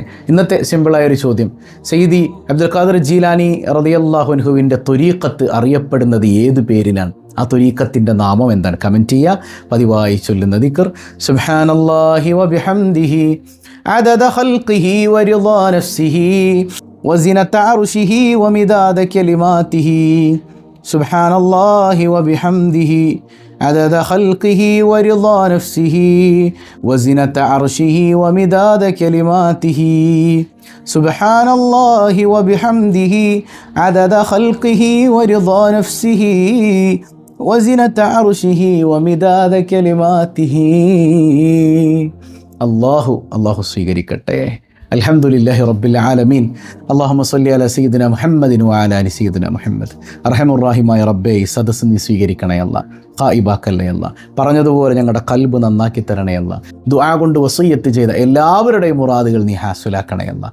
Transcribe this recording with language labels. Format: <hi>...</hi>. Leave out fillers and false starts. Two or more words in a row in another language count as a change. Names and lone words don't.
<ml>ഇന്നത്തെ സിമ്പിളായൊരു ചോദ്യം, സയ്യിദി അബ്ദുൽ ഖാദിർ ജീലാനി</ml> <ar>رضي الله عنه</ar> <ml>ത്വരീഖത്ത് അറിയപ്പെടുന്നത് ഏത് പേരിലാണ്? ആ ത്വരീഖത്തിൻ്റെ നാമം എന്താണ്? കമൻറ്റ് ചെയ്യുക. പതിവായി ചൊല്ലുന്ന ദിക്ർ</ml> <ar>سبحان الله وبحمده عدد خلقه ورضا نفسه وزنة عرشه ومداد كلماته سبحان الله وبحمده عدد خلقه ورضا نفسه وزنة عرشه ومداد كلماته سبحان الله وبحمده عدد خلقه ورضا نفسه وزنة عرشه ومداد كلماته.</ar> <ml>അല്ലാഹു സ്വീകരിക്കട്ടെ.</ml> <ar>الحمد لله رب العالمين. اللهم صل على سيدنا محمد وعلى آل سيدنا محمد. أرحم الرحيم</ar> <ml>റബ്ബേ, ഈ സദസ്സ് നീ സ്വീകരിക്കണേ അല്ലാ, ഖായിബാക്കല്ലേ അല്ലാ. പറഞ്ഞതുപോലെ ഞങ്ങളുടെ കൽബ് നന്നാക്കി തരണേ അല്ലാ. ദുആ കൊണ്ട് വസിയ്യത്ത് ചെയ്ത എല്ലാവരുടെയും മുറാദുകൾ നീ ഹാസുലാക്കണേ അല്ലാ.</ml>